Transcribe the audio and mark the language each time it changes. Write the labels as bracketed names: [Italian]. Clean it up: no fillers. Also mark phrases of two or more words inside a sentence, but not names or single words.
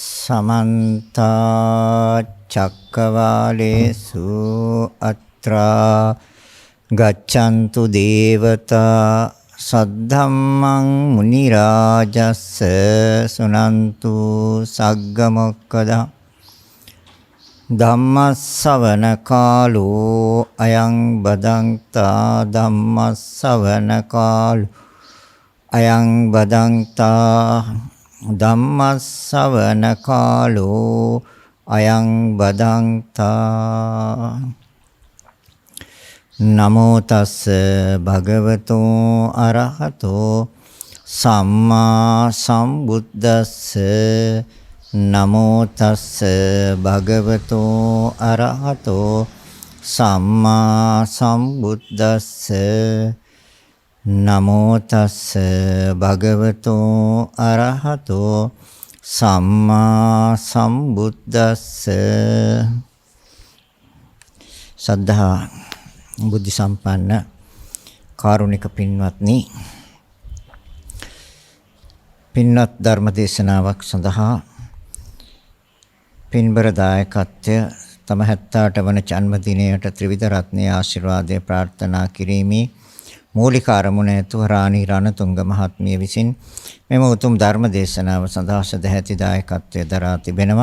[Pali] समन्त चक्रवालेषु अत्रा गच्छन्तु देवता सद्धम्मं मुनिराजस्स सुनन्तु सग्गमोक्खदः ධම්මස්සවන කාලෝ අයං බදන්තා ධම්මස්සවන කාලෝ අයං බදන්තා ධම්මස්සවන කාලෝ අයං බදන්තා නමෝ තස්ස භගවතෝ අරහතෝ සම්මා සම්බුද්දස්ස නමෝ තස්ස භගවතෝ අරහතෝ සම්මා සම්බුද්දස්ස නමෝ තස්ස භගවතෝ අරහතෝ සම්මා සම්බුද්දස්ස [Sinhala] සද්ධා බුද්ධ සම්පන්න කාරුණික පින්වත්නි, පින්වත් ධර්ම දේශනාවක් සඳහා පින්බර දායකත්වය තම 78 වන ජන්මදිනයට ත්‍රිවිධ රත්නයේ ආශිර්වාදය ප්‍රාර්ථනා කිරීමේ මූලික අරමුණ ඇතුව රාණී රණතුංග මහත්මිය විසින් මෙම උතුම් ධර්ම දේශනාව සඳහා සදැහැති දායකත්වය දරා තිබෙනවා.